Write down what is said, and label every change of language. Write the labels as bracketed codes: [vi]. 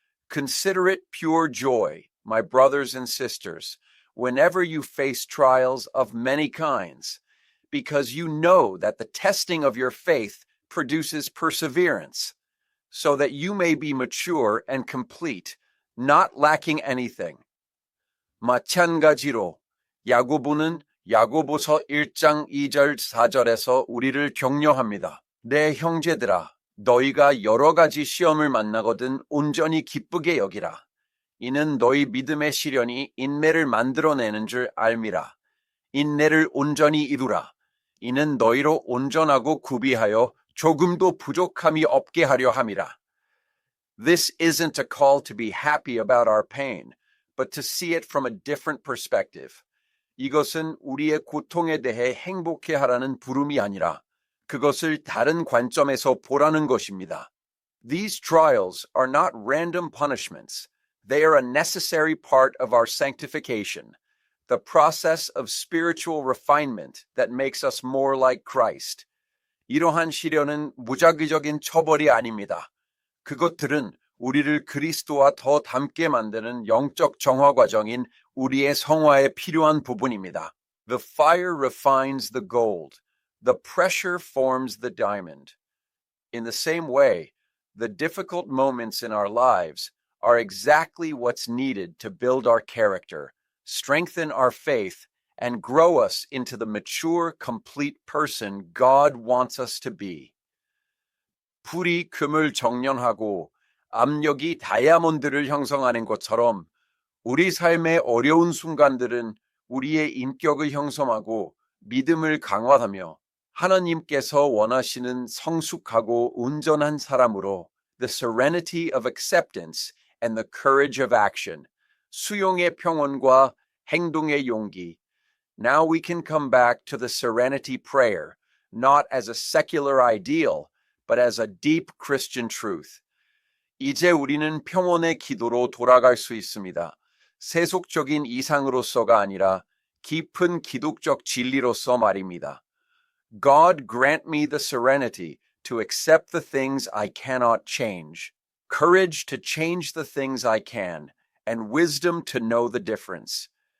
[en] Consider it pure joy, my brothers and sisters, whenever you face trials of many kinds, because you know that the testing of your faith produces perseverance, so that you may be mature and complete, not lacking anything. [ko] 마찬가지로 야고보는 야고보서 1장 2절 4절에서 우리를 격려합니다. 내 형제들아, 너희가 여러 가지 시험을 만나거든 온전히 기쁘게 여기라. 이는 너희 믿음의 시련이 인내를 만들어내는 줄 알미라. 인내를 온전히 이루라. 이는 너희로 온전하고 구비하여 조금도 부족함이 없게 하려 함이라. [en] This isn't a call to be happy about our pain, but to see it from a different perspective. [ko] 이것은 우리의 고통에 대해 행복해하라는 부름이 아니라 그것을 다른 관점에서 보라는 것입니다. [en] These trials are not random punishments. They are a necessary part of our sanctification, the process of spiritual refinement that makes us more like Christ. [ko] 이러한 시련은 무작위적인 처벌이 아닙니다. 그것들은 우리를 그리스도와 더 닮게 만드는 영적 정화 과정인 우리의 성화에 필요한 부분입니다. [en] The fire refines the gold. The pressure forms the diamond. In the same way, the difficult moments in our lives are exactly what's needed to build our character, strengthen our faith, and grow us into the mature, complete person God wants us to be. [ko] 불이 금을 정련하고 압력이 다이아몬드를 형성하는 것처럼 우리 삶의 어려운 순간들은 우리의 인격을 형성하고 믿음을 강화하며 하나님께서 원하시는 성숙하고 온전한 사람으로 [en] the serenity of acceptance and the courage of action, [ko] 수용의 평온과 행동의 용기. [en] Now we can come back to the serenity prayer, not as a secular ideal, but as a deep Christian truth. [ko] 이제 우리는 평온의 기도로 돌아갈 수 있습니다. 세속적인 이상으로서가 아니라 깊은 기독적 진리로서 말입니다. [en] God grant me the serenity to accept the things I cannot change, courage to change the things I can, and wisdom to know the difference.